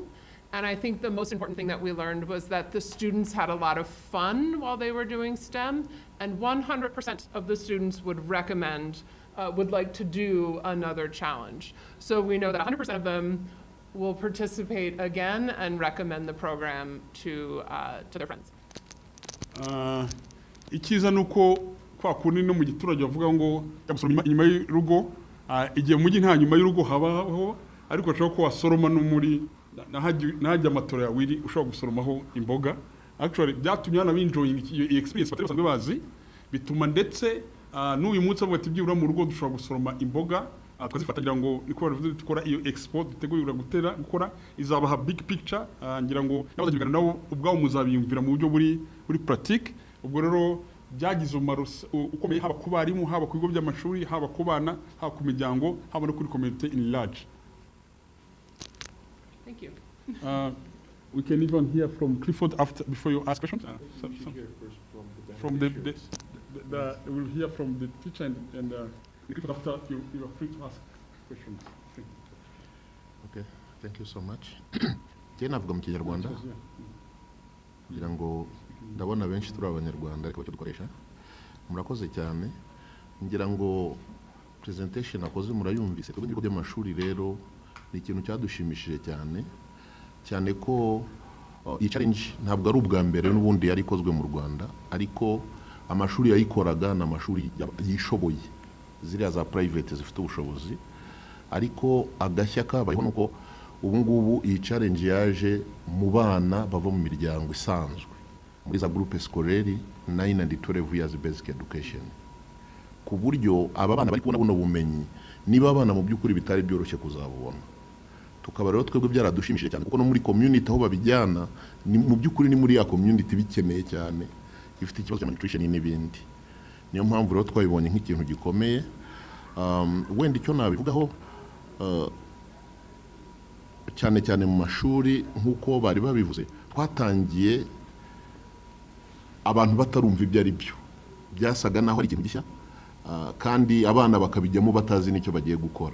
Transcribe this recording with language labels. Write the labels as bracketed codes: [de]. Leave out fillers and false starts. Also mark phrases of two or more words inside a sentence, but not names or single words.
[en] And I think the most important thing that we learned was that the students had a lot of fun while they were doing STEM, and 100% of the students would like to do another challenge. So we know that 100% of them will participate again and recommend the program to their friends. [rw] Ikiza nuko kwa kundi no mu giturage bavuga ngo yamusoroma inyuma y'urugo, igihe mu mujyi nta nyuma y'urugo habaho, ariko ashobora ko wasoroma no muri nahajya amatora ya wiri ushobora gusoromaho imboga. Actually byatumye abana binjoying iyo experience batari basanzwe bazi, bituma ndetse n'uyu munsi avuga ati byibura mu rugo dushobora gusoroma imboga tukazifatira ngo niko dukora iyo expo dutegura gukora izabaha [en] big picture. [rw] Ngira ngo n'abazagirana nabo ubwabo muzabiyumvira mu buryo buri pratique. Ubwo rero byagize umumaro ukomeye haba ku barimu, haba ku bigo by'amashuri, haba ku bana, haba ku miryango, haba no kuri [en] community in large. Thank you. We can even hear from Clifford before you ask questions. We'll hear from the teacher and Clifford after you are free to ask questions. Okay, thank you so much. [rw] Jye navuga mu Kinyarwanda kugira ngo ndabona benshi turi abanyarwanda ariko dukoresha. Murakoze cyane. Ngira ngo presentation akoze murayumvise ku bigo by'amashuri, rero ni ikintu cyadushimishije cyane ko iyi challenge ntabwo ari ubwa mbere n'ubundi yari ikozwe mu Rwanda, ariko amashuri yayikoraga n'amashuri yishoboye, ziriya za private zifite ubushobozi, ariko agashya kabayeho nuko ubu ngubu iyi challenge yaje mu bana bava mu miryango isanzwe muri za [fr] groupe scolaire [en] 9 and 12 years basic education, [rw] ku buryo aba bana bari kubona buno bumenyi niba abana mu by'ukuri bitari byoroshye kuzabubona. Tukaba rero twebwe byaradushimishije cyane kuko no muri community aho babijyana mu by'ukuri ni muri ya community bikeneye cyane ifite ikibazo cya nutrition n'ibindi. Niyo mpamvu rero twabibonye nk'ikintu gikomeye. Wenda icyo nabivugaho cyane cyane mu mashuri nk'uko bari babivuze, twatangiye abantu batarumva ibyo ari byo, byasaga naho ari ikintu gishya kandi abana bakabijyamo batazi n'icyo bagiye gukora.